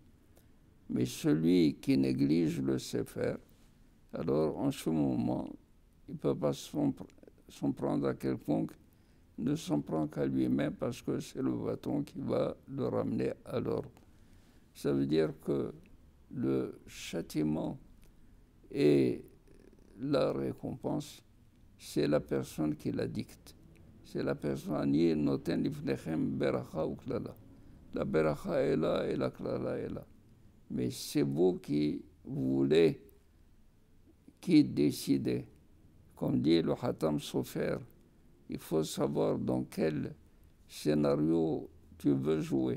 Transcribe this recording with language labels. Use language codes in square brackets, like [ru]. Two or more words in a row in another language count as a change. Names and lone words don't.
[fr] Mais celui qui néglige le Sefer, alors en ce moment, il ne peut pas s'en prendre à quelconque, ne s'en prend qu'à lui-même parce que c'est le bâton qui va le ramener à l'ordre. Ça veut dire que le châtiment et la récompense, c'est la personne qui la dicte. C'est la personne qui [he] נותן לפניכם ברכה [fr] ou klala. La beracha est là et la klala est là. Mais c'est vous qui voulez, qui décidez. Comme dit le Hatam Sofer, il faut savoir dans quel scénario tu veux jouer.